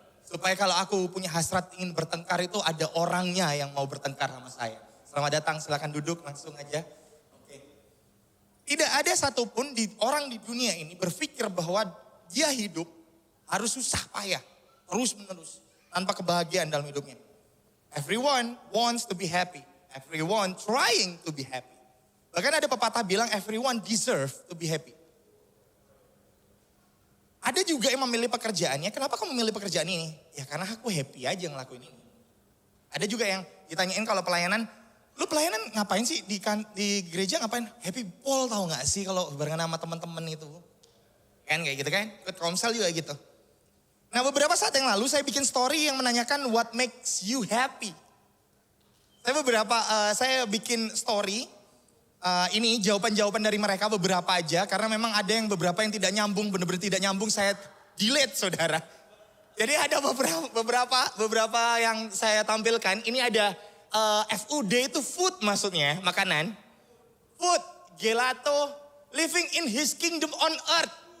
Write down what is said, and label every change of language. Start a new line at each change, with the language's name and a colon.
Indonesian: Supaya kalau aku punya hasrat ingin bertengkar itu ada orangnya yang mau bertengkar sama saya. Selamat datang, silakan duduk langsung aja. Oke. Tidak ada satupun orang di dunia ini berpikir bahwa dia hidup harus susah payah. Terus menerus. Tanpa kebahagiaan dalam hidupnya.
English: Everyone wants to be happy. Everyone trying to be happy.
Indonesian: Bahkan ada pepatah bilang
English: everyone deserve to be happy.
Indonesian: Ada juga yang memilih pekerjaannya. Kenapa kamu memilih pekerjaan ini? Ya karena aku happy aja ngelakuin ini. Ada juga yang ditanyain kalau pelayanan, lu pelayanan ngapain sih di gereja ngapain? Happy Paul tahu nggak sih kalau barengan sama teman-teman itu? Kan kayak gitu kan? Ikut komsel juga gitu. Nah beberapa saat yang lalu saya bikin story yang menanyakan
English: what makes you happy.
Indonesian: Saya bikin story, ini jawaban-jawaban dari mereka beberapa aja. Karena memang ada yang beberapa yang tidak nyambung, benar-benar tidak nyambung saya delete saudara. Jadi ada beberapa yang saya tampilkan. Ini ada FUD itu food maksudnya, makanan.
English: Food, gelato, living in his kingdom on earth.